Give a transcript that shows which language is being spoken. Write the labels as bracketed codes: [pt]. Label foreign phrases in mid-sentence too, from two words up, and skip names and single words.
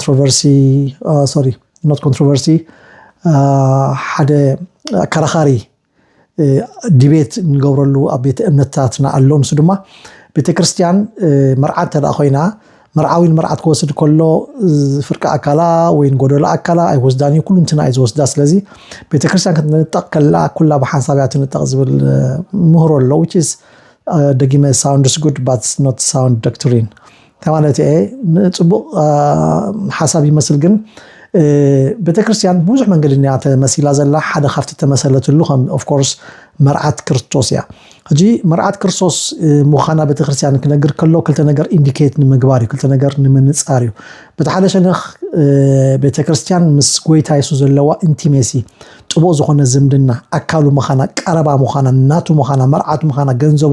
[ti] ሓደ ከራኻሪ ዲቤት ንገብረሉ ኣብ ቤተ እምነታትና ኣሎ ንሱ ድማ ቤተክርስትያን መርዓት ተዳ ኮይና መርዓዊን መርዓት ክወስድ ከሎ ፍርቂ ኣካላ ወይ ጎደሎ ኣካላ ኣይወስዳን ኩሉ እንትና እዩ ዝወስዳ ስለዚ ቤተክርስትያን ክትንጠቕ ከላ ኩላ ብሓንሳብ እያ ትንጠቕ ዝብል ምህሮ ኣሎ [en] which is [ti] ደጊመ [en] sounds good but not sound doctrine [ti] ተማለት ንጽቡቕ ሓሳብ ይመስል ግን ቤተክርስትያን ብዙሕ መንገዲ ንያ ተመሲላ ዘላ ሓደ ካፍቲ ተመሰለትሉ [en] of course [ti] መርዓት ክርስቶስ እያ ሕጂ መርዓት ክርስቶስ ሙኻና ቤተክርስትያን ክነግር ከሎ ክልተ ነገር ኢንዲኬት ንምግባር እዩ ክልተ ነገር ንምንጻር እዩ በተሓደ ሸነኽ ቤተክርስትያን ምስ ጎይታ ኢየሱስ ዘለዋ ኢንቲሜሲ ጥቡቕ ዝኾነ ዝምድና ኣካሉ ሙኻና ቀረባ ሙኻና ናቱ ሙኻና መርዓት ሙኻና ገንዘቡ